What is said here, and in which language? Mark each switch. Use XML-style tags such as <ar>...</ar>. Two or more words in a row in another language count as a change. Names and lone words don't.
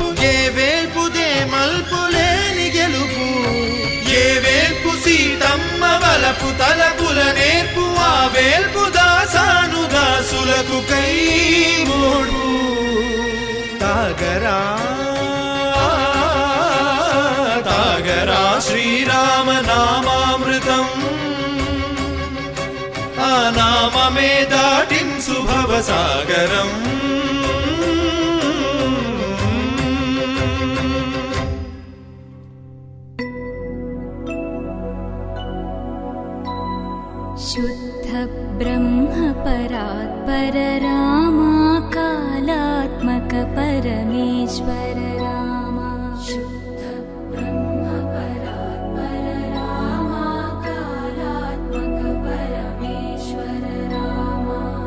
<te>ఏ వేల్పు దే మల్పు లేని గెలుపు ఏ వేల్పు సీతమ్మ వలపు తలపుల నేర్పు ఆ వేల్పు దాసాను దాసులకు కై మోడు తాగరా తాగరా శ్రీరామ నామామృతం ఆ నామమే దాటించు భవసాగరం</te> <sa>शुद्ध ब्रह्म परात्पर रामा कालात्मक परमेश्वर रामा शुद्ध ब्रह्म परात्पर रामा कालात्मक परमेश्वर रामा</sa>